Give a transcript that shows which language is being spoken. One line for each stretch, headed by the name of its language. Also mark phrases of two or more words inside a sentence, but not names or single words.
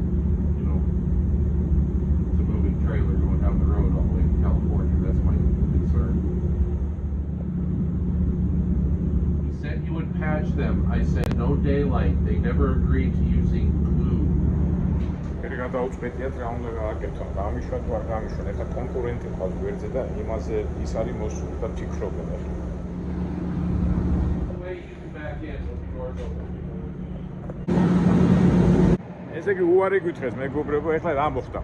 English: You know, it's a moving trailer going down the road all the way to California. That's my concern. He said he would patch them. I said no daylight. They never agreed to using glue.
Georgian: გადაუწყვეტიათ რა უნდა გააკეთონ, გამიშვათ თუ არ გამიშვათ. ეხლა კონკურენტი ყავს გვერდზე და იმაზე ის არის მოსული და ფიქრობენ ეხლა. ესე იგი უარი გითხრეს მეგობრებო, ეხლა რა მოხდა?